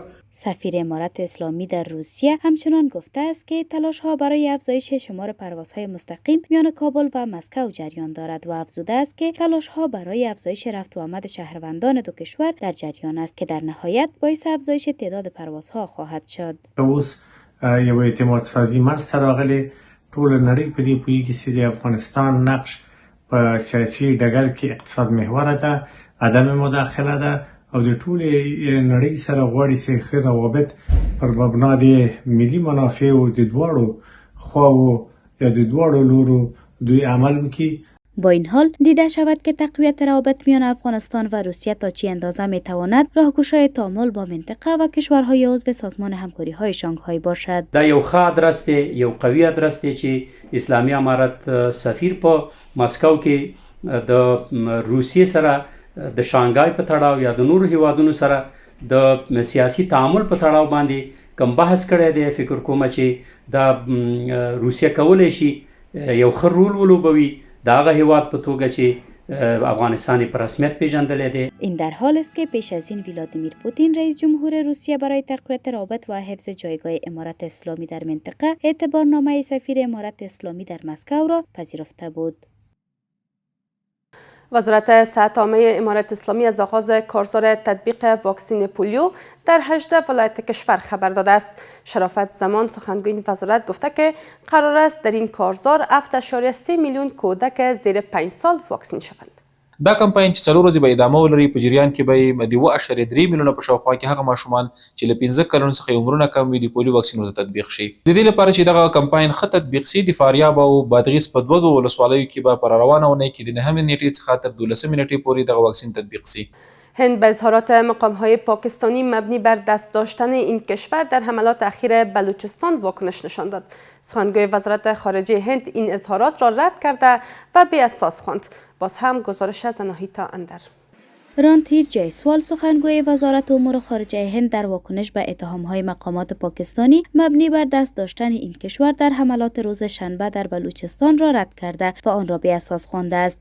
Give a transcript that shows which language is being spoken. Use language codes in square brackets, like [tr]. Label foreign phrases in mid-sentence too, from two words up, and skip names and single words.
[fa] سفیر امارت اسلامی در روسیه همچنان گفته است که تلاش‌ها برای افزایش شمار پروازهای مستقیم میان کابل و مسکو جریان دارد و افزوده است که تلاش‌ها برای افزایش رفت و آمد شهروندان دو کشور در جریان است که در نهایت باعث افزایش تعداد پروازها خواهد شد. [ps] اوس یو اعتماد سازی منځته راغلی، ټول نړۍ په دې پوهیږي چې د افغانستان نقش په سیاسي ډګر کې اقتصاد محوره ده، عدم مداخله ده او د ټول نړۍ سره غواړي چې ښه روابط پر مبنا د ملي منافعو د دواړو خواو یا د دواړو لورو دوی عمل وکړي. [fa] با این حال دیده شود که تقویت روابط میان افغانستان و روسیه تا چه اندازه میتواند راهگشای تعامل با منطقه و کشورهای عضو سازمان همکاری‌های شانگهای باشد. [ps] دا یو ښه ادرس دی، یو قوي ادرس دی چې اسلامي امارت سفیر په مسکو کې د روسیې سره د شانګهای په تړاو یا د نورو هیوادونو سره د سیاسي تعامل په تړاو باندې کوم بحث کړی دی. فکر کوم چې دا روسیه کولی شي یو ښه رول ولوبوي د هغه هیواد په توګه چې افغانستان په رسمیت پیژندلی دی. [fa] این در حال است که پیش از این ولادیمیر پوتین رئیس جمهور روسیه برای تقویت روابط و حفظ جایگاه امارت اسلامی در منطقه اعتبارنامه سفیر امارت اسلامی در مسکو را پذیرفته بود. وزارت صحت عامه امارت اسلامی از آغاز کارزار تطبیق واکسین پولیو در 18 ولایت کشور خبر داده است. شرافت زمان سخنگوی این وزارت گفته که قرار است در این کارزار 7.3 میلیون کودک زیر 5 سال واکسین شوند. [ps] دا کمپاین چې 4 ورځې به ادامه ولري په جریان کې به د 1.3 میلیونه په شاوخوا کې هغه ماشومان چې له 15 کلونو څخه عمرونه کم وي د پولیو واکسینونو ته تطبیق شي. د دې لپاره چې دغه کمپاین ښه تطبیق شي د فاریاب او بادغیس په 2 ولسوالیو کې به پر روانه ونې کې د 9 نیټې څخه تر 12 نیټې پورې دغه واکسین تطبیق شي. [fa] هند به اظهارات مقام‌های پاکستانی مبنی بر دست داشتن این کشور در حملات اخیر بلوچستان واکنش نشان داد. سخنگوی وزارت خارجه هند این اظهارات را رد کرده و بی اساس خواند. باز هم گزارش از اناهیتا اندر. رانتیر جیسوال سخنگوی وزارت امور خارجه هند در واکنش به اتهام‌های مقامات پاکستانی مبنی بر دست داشتن این کشور در حملات روز شنبه در بلوچستان را رد کرده و آن را بی‌اساس خوانده است.